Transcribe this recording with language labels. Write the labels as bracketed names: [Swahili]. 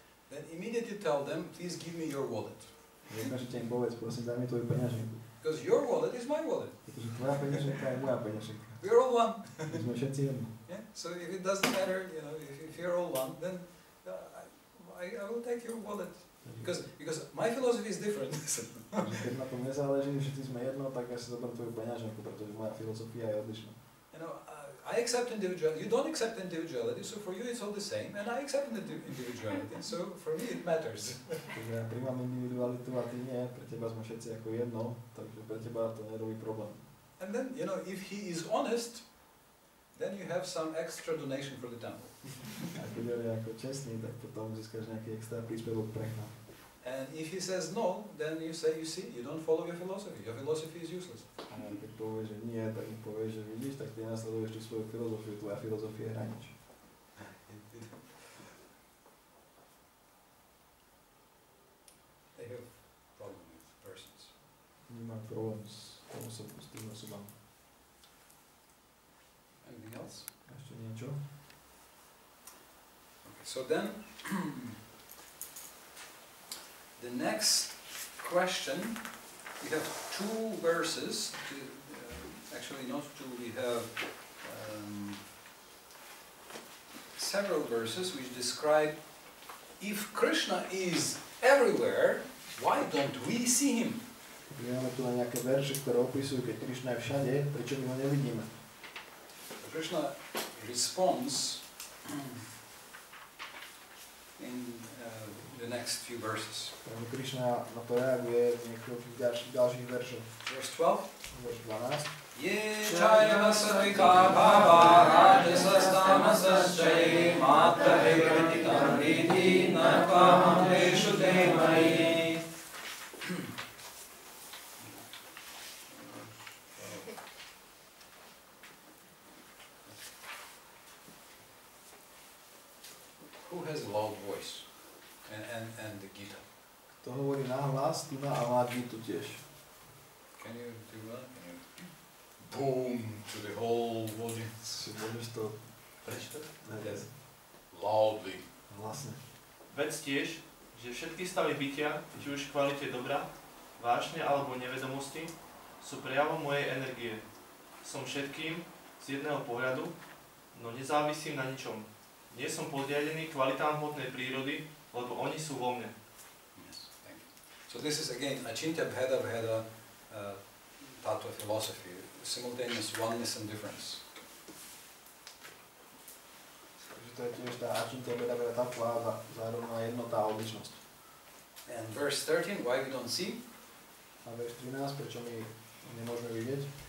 [English] then immediately tell them, please give me your wallet. [Slovak] Dokážete im povedz, prosím, daj mi tvoju peňaženku. [English] Because your wallet is my wallet. [Slovak] Pretože tvoja peňaženka je moja peňaženka. [English] We are all one. [Slovak] My sme všetci jedno. [English] Yeah. So if it doesn't matter, if you're all one, then I will take your wallet. Because my philosophy is different. [Slovak] Keď na tom nezáleží, všetci sme jedno, tak ja si zoberiem tvoju peňaženku, pretože moja filozofia je odlišná. [English] I accept individuality. You don't accept individuality, so for you it's all the same, and I accept individuality. So for me it matters. [Slovak] Takže ja príjmam individualitu a ty nie, pre teba sme všetci ako jedno, takže pre teba to nerobí problém. [English] And then, if he is honest, then you have some extra donation for the temple. [Slovak] A keď je ako čestný, tak potom získaš nejaký extra príspevok pre chrám. [English] And if he says no, then you say, you see, you don't follow your philosophy. Your philosophy is useless. [Slovak] A keď povieš, že nie, tak im povieš, že vidíš, tak ty nasleduješ tú svoju filozofiu, tvoja filozofia je hranič. [English] They have problem with persons. [Slovak] Nemám problém s tým osobami. [English] Anything else? [Slovak] Ešte niečo? [English] Okay, so then, the next question, we have 2 verses, actually not 2, we have several verses which describe if Krishna is everywhere, why don't we see him? [Slovak] Máme tu na nejaké verše, ktoré opisujú, keď Krišna je všade, prečo my ho nevidíme. [English] Krishna responds in the next few verses. [Slovak] Takže Krišna na to reaguje v niektorých ďalších veršoch. [English] Verse 12. [Slovak] Verš 12. Ye chaya SVK bhava rajasastamasa mata ekritikam vidhi nakam deshu demai. [English] Who has a loud voice? And the Gita. [Slovak] To hovorí nahlas, tu a má Gitu tiež. [English] Can you do that? Can you boom to the whole audience? [Slovak] Si môžeš to prečítať? [English] Yes. Loudly. [Slovak] Hlasne. Vedz tiež, že všetky stavy bytia, či už v kvalite dobra, vášne alebo nevedomosti, sú prejavom mojej energie. Som všetkým z jedného pohľadu, no nezávisím na ničom. Nie som podriadený kvalitám hmotnej prírody, lebo oni sú vo mne. [English] Yes, thank you. So this is again Achintya Bheda Bheda Tattva philosophy, simultaneous oneness and difference. [Slovak] Takže to je tiež tá Achintya Bheda Bheda Tattva, zároveň jednota a odlišnosť. [English] And verse 13, why we don't see? [Slovak] A verš 13, prečo my nemôžeme vidieť?